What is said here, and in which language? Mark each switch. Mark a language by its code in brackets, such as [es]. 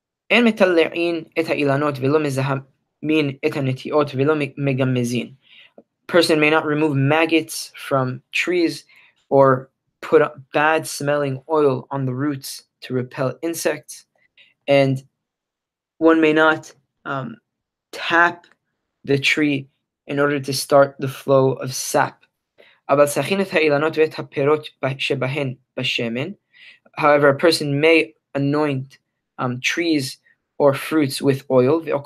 [he] אין מטלעין את האילנות ולא מזהמין את הנטיעות ולא מגמזין. [en] Person may not remove maggots from trees or put bad smelling oil on the roots to repel insects, and one may not tap the tree in order to start the flow of sap. [he] אבל סכין את האילנות ואת הפירות שבהן בשמן. [en] However, a person may anoint trees or fruits with oil.